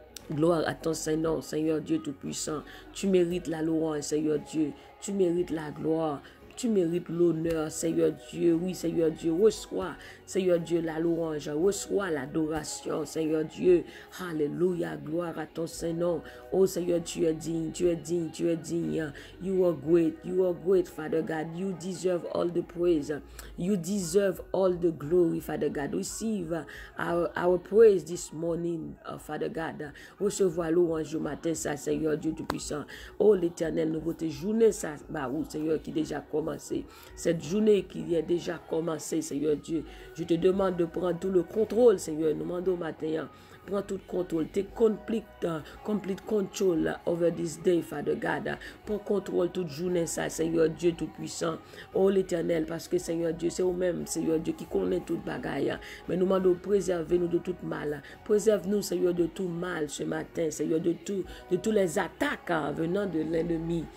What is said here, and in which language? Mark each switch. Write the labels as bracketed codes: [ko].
[fr] Gloire à ton Saint-Nom, Seigneur Dieu Tout-Puissant. Tu mérites la louange, Seigneur Dieu. Tu mérites la gloire. Tu mérites l'honneur, Seigneur Dieu. Oui, Seigneur Dieu, reçois, Seigneur Dieu, la louange. Reçois l'adoration, Seigneur Dieu. Alléluia, gloire à ton Saint-Nom. Oh, Seigneur, tu es digne, tu es digne, tu es digne. [en] You are great, Father God. You deserve all the praise. You deserve all the glory, Father God. Receive our praise this morning, Father God. [fr] Recevoir louange au matin, ça, Seigneur Dieu Tout-Puissant. Oh, l'Éternel, nous votre journée, ça, Seigneur, qui déjà commencé. Cette journée qui est déjà commencée, Seigneur Dieu. Je te demande de prendre tout le contrôle, Seigneur. Nous demandons au matin. Prends tout contrôle. [en] Take complete control over this day, Father God. [fr] Prends contrôle toute journée, ça, Seigneur Dieu Tout-Puissant. Oh, l'Éternel, parce que, Seigneur Dieu, c'est vous-même, Seigneur Dieu, qui connaît toute bagaille. Mais nous demandons de préserver-nous de tout mal. Préserve-nous, Seigneur, de tout mal ce matin, Seigneur, de tous les attaques venant de l'ennemi.